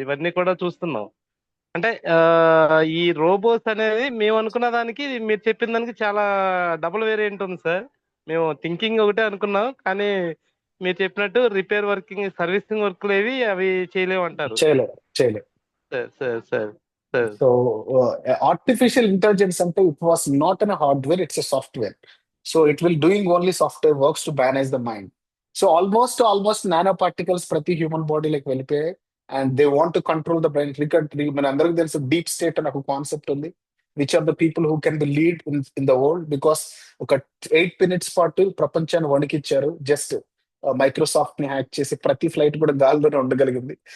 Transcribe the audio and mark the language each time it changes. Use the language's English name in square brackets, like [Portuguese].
[Telugu] ఇవన్నీ కూడా చూస్తున్నాం. అంటే ఈ రోబోట్స్ అనేది మేము అనుకున్న దానికి మీరు చెప్పిన దానికి చాలా డబుల్ వేరియంట్ ఉంది సార్. మేము థింకింగ్ ఒకటే అనుకున్నాం, కానీ మీరు చెప్పినట్టు రిపేర్ వర్కింగ్, సర్వీసింగ్ వర్క్లు ఏవి అవి చేయలేము అంటారు. చేయలేదు. సార్. [English] So, artificial intelligence అంటే it was not in a hardware, it's a software. So it will doing only software works to manage the mind. [Telugu] So almost nanoparticles ప్రతి హ్యూమన్ బాడీలోకి వెళ్ళిపోయాయి. [English] And they want to control the brain. [Telugu] మన అందరికి తెలుసు deep state అని ఒక concept ఉంది. [English] Which are the people who can be lead in the world. Because [Telugu] ఒక 8 minutes పాటు ప్రపంచాన్ని వణికిచ్చారు. జస్ట్ మైక్రోసాఫ్ట్ ని హ్యాక్ చేసి ప్రతి ఫ్లైట్ కూడా గాల్లోనే ఉండగలిగింది.